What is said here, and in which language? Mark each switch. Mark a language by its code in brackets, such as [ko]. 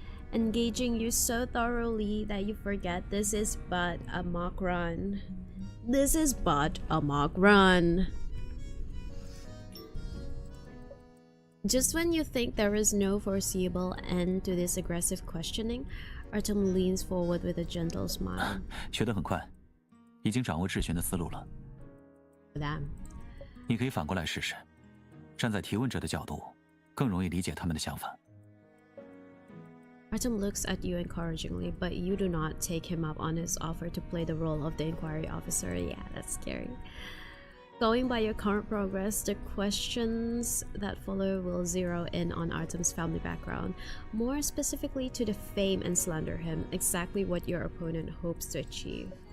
[en] Engaging you so thoroughly that you forget this is but a mock run. This is but a mock run. Just when you think there is no foreseeable end to this aggressive questioning, Artem leans forward with a gentle smile. [zh] 学得很快，已经掌握质询的思路了。 [en] Damn. [zh] 你可以反过来试试，站在提问者的角度，更容易理解他们的想法。 [en] Artem looks at you encouragingly, but you do not take him up on his offer to play the role of the inquiry officer. Yeah, that's scary. Going by your current progress, the questions that follow will zero in on Artem's family background, more specifically to defame and slander him, exactly what your opponent hopes to achieve.